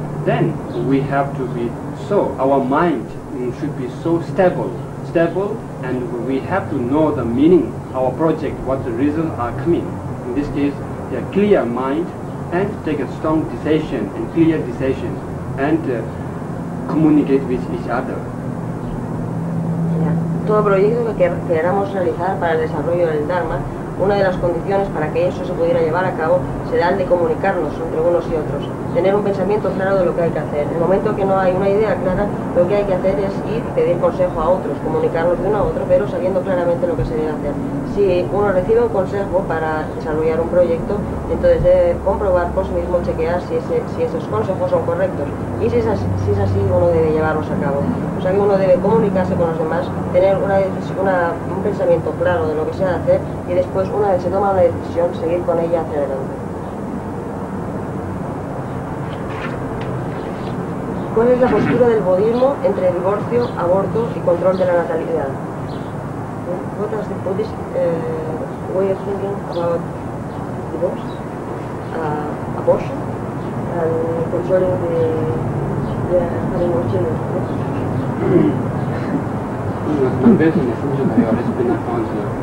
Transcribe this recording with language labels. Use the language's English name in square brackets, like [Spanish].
[English] Then we have to be our mind should be so stable, and we have to know the meaning of our project, what the results are coming. In this case, a clear mind and take a strong decision and clear decision and communicate with each other. [Spanish] Todo proyecto que queramos realizar para el desarrollo del Dharma, una de las condiciones para que eso se pudiera llevar a cabo será el de comunicarnos entre unos y otros, tener un pensamiento claro de lo que hay que hacer. En el momento que no hay una idea clara, lo que hay que hacer es ir y pedir consejo a otros, comunicarnos de uno a otro, pero sabiendo claramente lo que se debe hacer. Si uno recibe un consejo para desarrollar un proyecto, entonces debe comprobar por sí mismo, chequear si esos consejos son correctos. Y si es así, uno debe llevarlos a cabo. O sea que uno debe comunicarse con los demás, tener un pensamiento claro de lo que se ha de hacer y después, una vez se toma una decisión, seguir con ella hacia adelante. ¿Cuál es la postura del budismo entre divorcio, aborto y control de la natalidad? [English] What is the Buddhist way of thinking about divorce, abortion, and controlling the having more children?